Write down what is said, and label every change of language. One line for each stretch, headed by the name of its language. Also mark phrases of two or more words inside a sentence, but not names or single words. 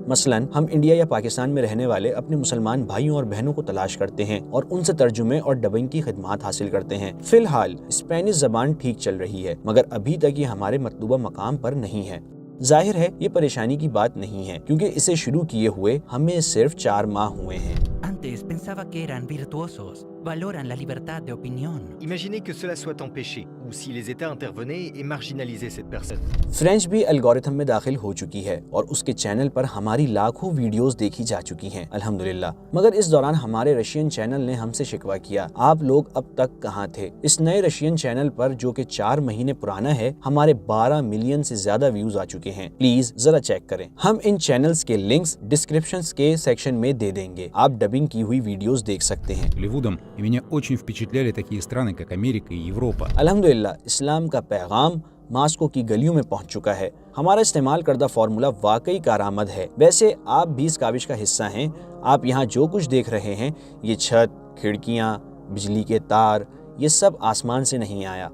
Urdu: مثلاً ہم انڈیا یا پاکستان میں رہنے والے اپنے مسلمان بھائیوں اور بہنوں کو تلاش کرتے ہیں اور ان سے ترجمے اور ڈبنگ کی خدمات حاصل کرتے ہیں۔ فی الحال اسپینش زبان ٹھیک چل رہی ہے مگر ابھی تک یہ ہمارے مطلوبہ مقام پر نہیں ہے۔ ظاہر ہے یہ پریشانی کی بات نہیں ہے کیونکہ اسے شروع کیے ہوئے ہمیں صرف 4 ماہ ہوئے ہیں۔
Spanish: Antes pensaba que eran virtuosos, valoran la libertad de opinión.
French: Imaginez que cela soit empêché, ou si les États intervenaient et marginalisaient cette personne.
Urdu: فرینچ بھی الگورتھم میں داخل ہو چکی ہے اور اس کے چینل پر ہماری لاکھوں ویڈیوز دیکھی جا چکی ہیں الحمدللہ۔ مگر اس دوران ہمارے
English: Russian channel
Urdu: نے ہم سے شکوہ کیا، آپ لوگ اب تک کہاں تھے؟ اس نئے
English: Russian channel
Urdu: پر جو کہ 4 مہینے پرانا ہے، ہمارے 12 ملین سے زیادہ ویوز آ چکے ہیں۔ پلیز ذرا چیک کریں۔ ہم ان چینلز کے لنکس ڈسکرپشنز کے سیکشن میں دے دیں گے، آپ ڈبنگ کی ہوئی ویڈیوز دیکھ سکتے ہیں۔
Russian: Голливудом, и меня очень впечатляли такие страны, как Америка и Европа.
Urdu: الحمدللہ اسلام کا پیغام ماسکو کی گلیوں میں پہنچ چکا ہے۔ ہمارا استعمال کردہ فارمولا واقعی کارآمد ہے۔ ویسے آپ بھی اس کاوش کا حصہ ہیں۔ آپ یہاں جو کچھ دیکھ رہے ہیں، یہ چھت، کھڑکیاں، بجلی کے تار، یہ سب آسمان سے نہیں آیا۔